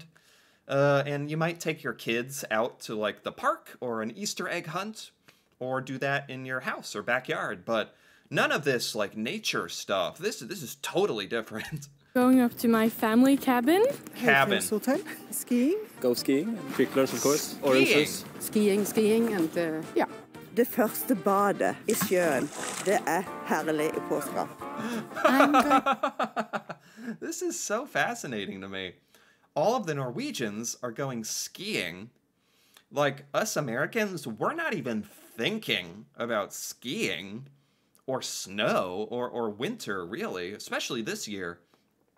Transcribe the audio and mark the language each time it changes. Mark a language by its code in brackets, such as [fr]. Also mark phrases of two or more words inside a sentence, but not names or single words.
[en] And you might take your kids out to like the park or an Easter egg hunt or do that in your house or backyard. But none of this like nature stuff. This is totally different. Going up to my family cabin. Cabin. Hotel. Skiing. Go skiing. Picklers, of course. Oranges. Skiing and ja. [no] Det første badet i sjøen, det herlig i påska. [en] This is so fascinating to me. All of the Norwegians are going skiing. Like, us Americans, we're not even thinking about skiing or snow or winter, really, especially this year.